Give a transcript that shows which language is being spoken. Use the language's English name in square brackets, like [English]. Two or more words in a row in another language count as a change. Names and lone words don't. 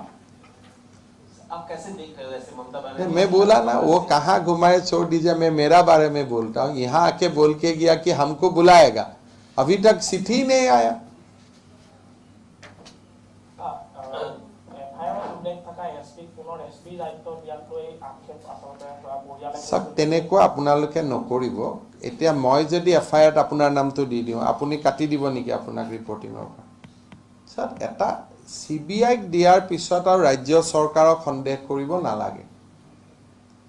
[Hindi] आप कैसे देख रहे हो ऐसे ममता बनर्जी मैं बोला ना वो कहाँ घुमाए छोड़ दीजिए मैं मेरा बारे में बोलता हूँ यहाँ आके बोल के गया कि हमको बुलाएगा अभी तक चिट्ठी ही नहीं आया [Assamese] সব তেনেকুৱা আপোনালোকে নকৰিব এতিয়া মই যদি FIR আপোনাৰ নামটো দি দিওঁ আপুনি কাটি দিব নেকি আপোনাক ৰিপৰ্টিঙৰ পৰা সব এটা CBI দিয়াৰ পিছত আৰু ৰাজ্য চৰকাৰক সন্দেহ কৰিব নালাগে